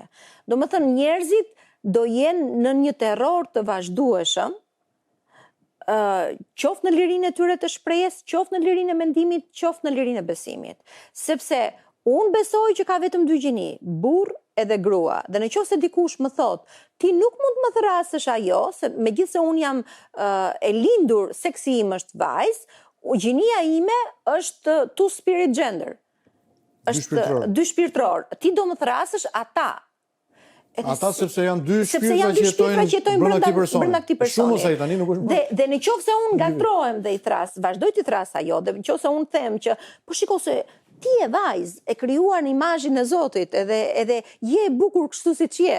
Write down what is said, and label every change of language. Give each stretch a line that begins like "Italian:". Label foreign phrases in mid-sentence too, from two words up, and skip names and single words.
Albanian: Domethënë njerëzit do jenë në një terror të vazhdueshëm, qoftë në lirinë e tyre të shprehjes, qoftë në lirinë e mendimit, qoftë në lirinë e besimit. Sepse unë besoj që ka vetëm 2 gjini, burr edhe grua. Dhe nëse dikush më thot, ti nuk mund të më thrasësh ajo, se megjithëse unë jam e lindur, seksi im është vajzë, gjinia ime është
English: two spirit gender.
Albanian: Është dy shpirtëror. Ti do më thrasësh ata. Ata sepse janë dy shpirtra që jetojnë brenda këtij personi. Shumë sa i tani nuk është. Dhe nëse unë ngatrohem dhe i thras, vazhdoj të thras ajo, dhe nëse unë them që po shiko se ti e vajzë, e krijuar në imazhin e Zotit, edhe je e bukur kështu siç je.